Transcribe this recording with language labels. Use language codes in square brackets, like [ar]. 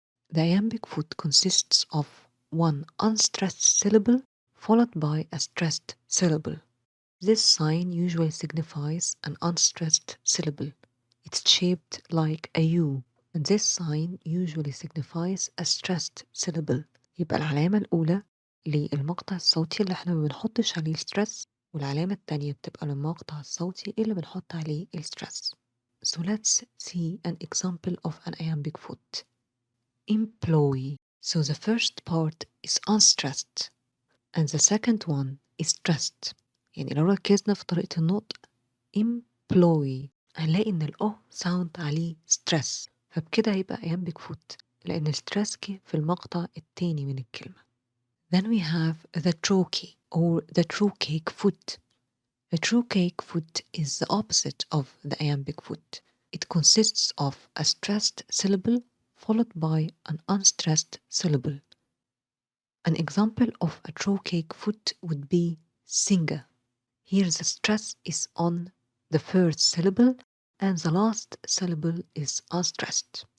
[en] The iambic foot consists of one unstressed syllable followed by a stressed syllable. This sign usually signifies an unstressed syllable. It's shaped like a U, and this sign usually signifies a stressed syllable. [ar] يبقى العلامة الأولى للمقطع الصوتي اللي احنا ما بنحطش عليه الستريس، والعلامة التانية بتبقى للمقطع الصوتي اللي بنحط عليه الستريس. [en] So let's see an example of an iambic foot. Employ. So the first part is unstressed and the second one is stressed. [ar] يعني لو ركزنا في طريقة النطق employ هنلاقي إن الأو ساوند عليه ستريس، فبكده هيبقى iambic foot لأن الستريس جه في المقطع التاني من الكلمة. [en] Then we have the trochee or the trocaic foot. A trochaic foot is the opposite of the iambic foot. It consists of a stressed syllable followed by an unstressed syllable. An example of a trochaic foot would be singer. Here the stress is on the first syllable and the last syllable is unstressed.